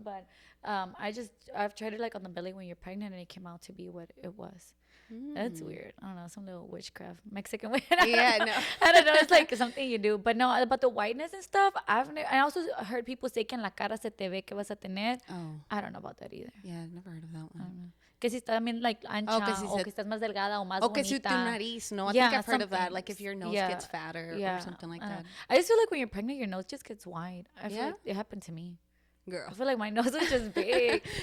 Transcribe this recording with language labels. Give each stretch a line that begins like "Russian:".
English: But I've tried it like on the belly when you're pregnant, and it came out to be what it was. That's weird. I don't know, some little witchcraft, Mexican way. Yeah, no. I don't know. It's like something you do. But no, about the whiteness and stuff, I also heard people say
Spanish: que en la cara se te ve que vas a tener.
English: Oh. I don't know about that either. Yeah, I've never heard of that one. I don't know.
Spanish: Que si estás también like ancha, o que estás más delgada o más bonita. Que si tu nariz, no?
English: I think I've heard of that. Like if your nose gets fatter or something like that. I just feel like when you're pregnant, your nose just gets wide. I feel like it happened to me. Girl. I feel like my nose was just big.